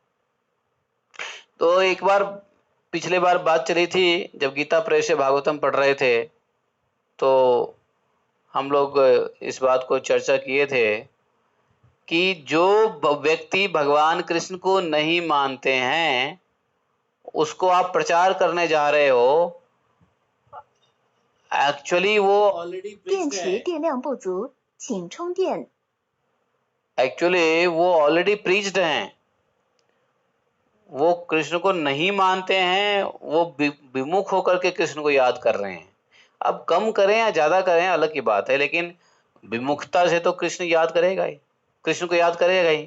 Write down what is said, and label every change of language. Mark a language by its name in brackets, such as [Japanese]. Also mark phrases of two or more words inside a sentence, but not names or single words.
[Hindi] तो एक बार, पिछले बार बात चली थी जब गीता प्रेस से भागवतम पढ़ रहे थे, तो हम लोग इस बात को चर्चा किए थे कि जो व्यक्ति भगवान कृष्ण को नहीं मानते हैं उसको आप प्रचार करने जा रहे हो, एक्चुअली वो [English] already preached [Hindi] है। [Chinese] 电量不足，请充电。 [Hindi] एक्चुअली वो [English] already preached [Hindi] हैं, वो कृष्ण को नहीं मानते हैं, वो विमुख होकर के कृष्ण को याद कर रहे हैं। अब कम करें या ज्यादा करें अलग की बात है, लेकिन विमुखता से तो कृष्ण याद करेगा ही, कृष्ण को याद करेगा ही।